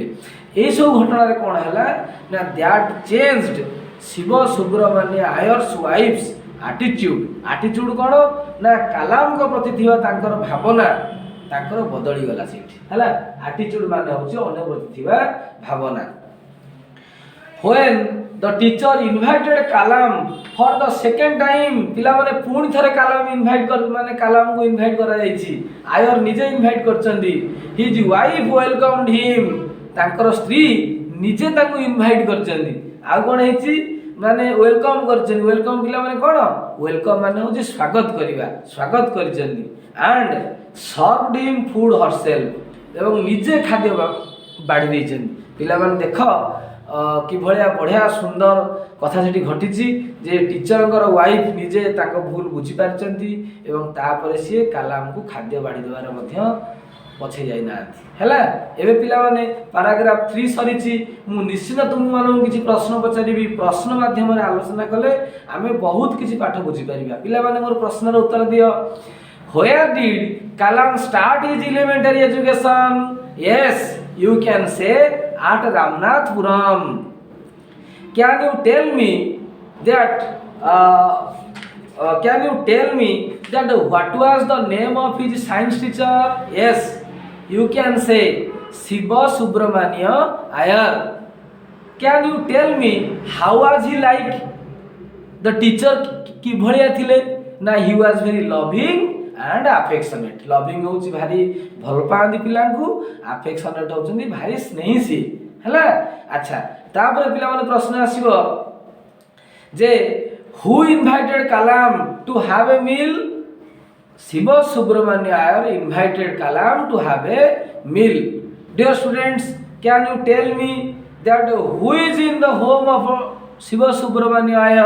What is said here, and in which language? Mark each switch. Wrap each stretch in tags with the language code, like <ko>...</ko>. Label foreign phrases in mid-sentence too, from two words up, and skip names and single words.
<or>ଏଇସବୁ ଘଟଣାରେ କ'ଣ ହେଲା ନା</or> <en>that changed Shiva Subramanya Iyer's wife's attitude</en> <or>କ'ଣ ନା କାଲାମଙ୍କ ପ୍ରତି ଥିବା ତାଙ୍କର ଭାବନା ତାଙ୍କର ବଦଳିଗଲା ସେଇଠି ହେଲା। ଆଟିଚ୍ୟୁଡ୍ ମାନେ ହେଉଛି ଅନ୍ୟ ପ୍ରତି ଥିବା ଭାବନା।</or> <en>When the teacher invited Kalam for the second time,</en> <or>ପିଲାମାନେ ପୁଣି ଥରେ କାଲାମ କାଲାମକୁ ଇନଭାଇଟ୍ କରାଯାଇଛି। ଆୟର ନିଜେ ଇନଭାଇଟ୍ କରିଛନ୍ତି।</or> <en>His wife welcomed him,</en> <or>ତାଙ୍କର ସ୍ତ୍ରୀ ନିଜେ ତାଙ୍କୁ ଇନଭାଇଟ୍ କରିଛନ୍ତି। ଆଉ କ'ଣ ହେଇଛି ମାନେ ୱେଲକମ୍ କରିଛନ୍ତି। ୱେଲକମ୍ ପିଲାମାନେ କ'ଣ ୱେଲକମ୍ ମାନେ ହେଉଛି ସ୍ୱାଗତ କରିବା, ସ୍ୱାଗତ କରିଛନ୍ତି।</or> <en>and served him food herself,</en> <or>ଏବଂ ନିଜେ ଖାଦ୍ୟ ବାଢ଼ି ଦେଇଛନ୍ତି। ପିଲାମାନେ ଦେଖ କିଭଳିଆ ବଢ଼ିଆ ସୁନ୍ଦର କଥା ସେଠି ଘଟିଛି ଯେ ଟିଚରଙ୍କର ୱାଇଫ୍ ନିଜେ ତାଙ୍କ ଭୁଲ ବୁଝିପାରିଛନ୍ତି ଏବଂ ତାପରେ ସିଏ କାଲାମକୁ ଖାଦ୍ୟ ବାଢ଼ି ଦେବାର ମଧ୍ୟ ପଛେଇ ଯାଇନାହାନ୍ତି ହେଲା। ଏବେ ପିଲାମାନେ ପାରାଗ୍ରାଫ 3 ସରିଛି। ମୁଁ ନିଶ୍ଚିତ ତୁମମାନଙ୍କୁ କିଛି ପ୍ରଶ୍ନ ପଚାରିବି। ପ୍ରଶ୍ନ ମାଧ୍ୟମରେ ଆଲୋଚନା କଲେ ଆମେ ବହୁତ କିଛି ପାଠ ବୁଝିପାରିବା। ପିଲାମାନେ ମୋର ପ୍ରଶ୍ନର ଉତ୍ତର ଦିଅ।</or> <en>Where did Kalam start his elementary education? Yes, you can say at Ramnathpuram. Can you tell me that what was the name of his science teacher? Yes, you can say Shiva Subramanya Iyer. Can you tell me how was he like? The teacher</en> <or>କିଭଳିଆ ଥିଲେ ନା</or> <en>he was very loving and affectionate.</en> <or>Loving ହେଉଛି ଭାରି ଭଲ ପାଆନ୍ତି ପିଲାଙ୍କୁ, affectionate ହେଉଛନ୍ତି ଭାରି ସ୍ନେହୀ ସେ ହେଲା। ଆଚ୍ଛା ତାପରେ ପିଲା ମାନେ ପ୍ରଶ୍ନ ଆସିବ ଯେ</or> <en>who invited Kalam to have a meal? Shiva Subramanya Iyer invited Kalam to have a meal. Dear students, can you tell me that who is in the home of Shiva Subramanya Iyer?</en>